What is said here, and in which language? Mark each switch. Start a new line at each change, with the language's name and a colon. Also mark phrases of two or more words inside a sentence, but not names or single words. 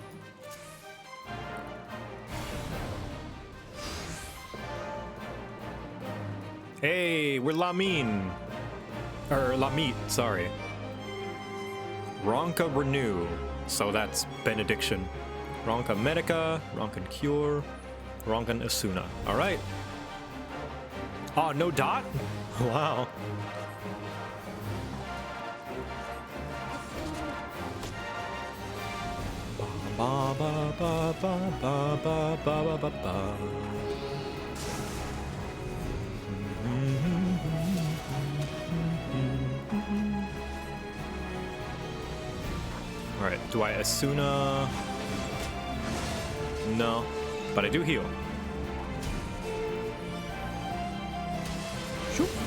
English: Hey, we're Lamine. Or Lamit, sorry. Ronka Renew. So that's Benediction. Ronka Medica, Ronkan Cure, Ronkan Asuna. Alright. Oh, no dot? Wow. Ba ba ba ba ba ba ba ba ba. All right, do I Asuna? No, but I do heal. Shoop.